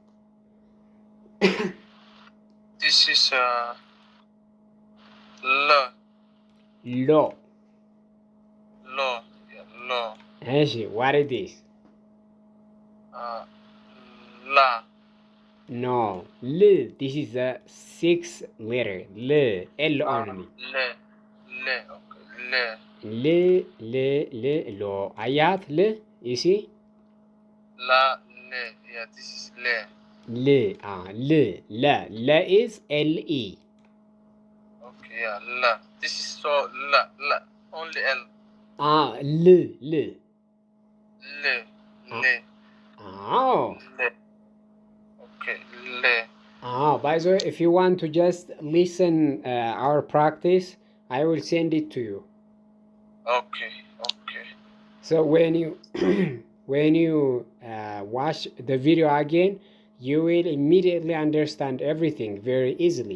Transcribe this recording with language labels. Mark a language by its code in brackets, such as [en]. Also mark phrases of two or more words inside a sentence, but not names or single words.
[en] This is L. Lo. Lo. Yeah. Lo. What is this? La. No. L. This is a 6th letter. L. L only. Le. Okay. Lo. Ayat L. You see? La. Le. Yeah. This is Le. La is L-E. Okay. Yeah. La. This is so La. Only L. L. Le. Oh. Le. Okay. Le. By the way, if you want to just listen our practice, I will send it to you. Okay. So when you when you watch the video again, you will immediately understand everything very easily.